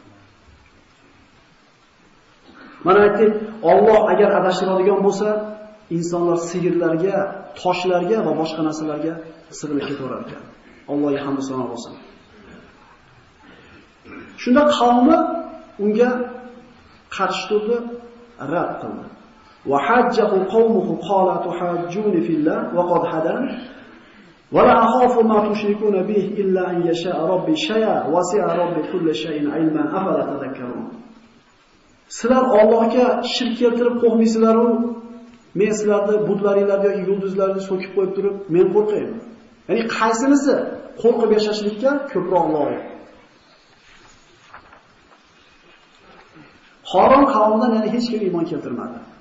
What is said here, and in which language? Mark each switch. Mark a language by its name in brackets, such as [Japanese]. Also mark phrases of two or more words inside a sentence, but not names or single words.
[Uzbek] Mana aytdik, Alloh agar adashtiradigan bo'lsa, insonlar sigirlarga, toshlarga va boshqa narsalarga sig'inib ketaverar ekan. Allohga hamd va sano bo'lsin. Shunda qavmi unga qarshi turdi, rad qildi. [Arabic] وحاجه قومه قال أتحاجوني في الله وقد هدان ولا أخاف ما تشركون به إلا أن يشاء ربي شيئا وسع ربي كل شيء علما أفلا تتذكرون. [Uzbek] Sizlar Allohga shirk keltirib qo'ymaysizlar-ku, men sizlarni butlaringlarni yoki yulduzlarni so'kib qo'yib turib, men qo'rqayman. Ya'ni qaysinisi qo'rqib yashashlikka ko'proq loyiq? Xoron qavmidan yana hech kim iymon keltirmadi.